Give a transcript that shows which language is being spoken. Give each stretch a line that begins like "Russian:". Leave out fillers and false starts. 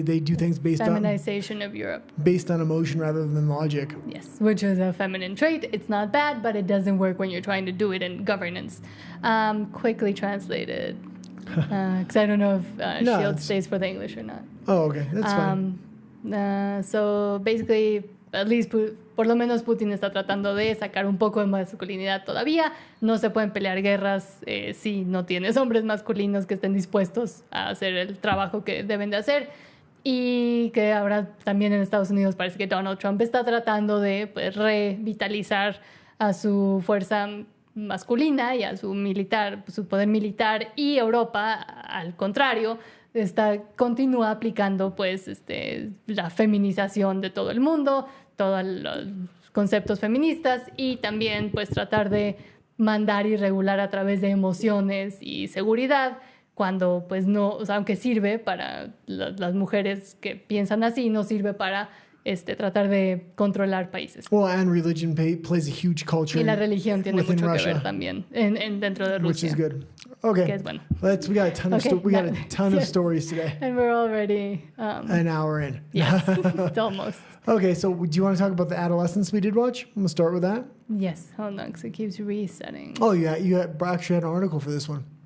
English: They do things feminization of Europe, based on emotion rather than logic. Yes, which is a feminine trait. It's not bad, but it doesn't work when you're trying to do it in governance. Quickly translated. Because I don't know if S.H.I.E.L.D. stays for the English or not. Oh, okay. That's fine. So basically, at least
Spanish: por lo menos Putin está tratando de sacar un poco de masculinidad todavía. No se pueden pelear guerras si no tienes hombres masculinos que estén dispuestos a hacer el trabajo que deben de hacer. Y que ahora también en Estados Unidos parece que Donald Trump está tratando de revitalizar a su fuerza masculina y a su poder militar, y Europa, al contrario, continúa aplicando la feminización de todo el mundo, todos los conceptos feministas, y también tratar de mandar y regular a través de emociones y seguridad, cuando no, aunque sirve para las mujeres que piensan así, no sirve para tratar de controlar países.
English: Well, and religion plays a huge culture.
Spanish: Y la religión tiene mucho que ver también dentro de Rusia.
English: Which is good. Okay.
Spanish: Que es bueno.
English: We got a ton of stories today. And we're already an hour in. Yes, it's almost. Okay, so do you want to talk about the adolescence we did watch? I'm going to start with that. Yes, hold on, because it keeps resetting. Oh, yeah, you actually had an article for this one.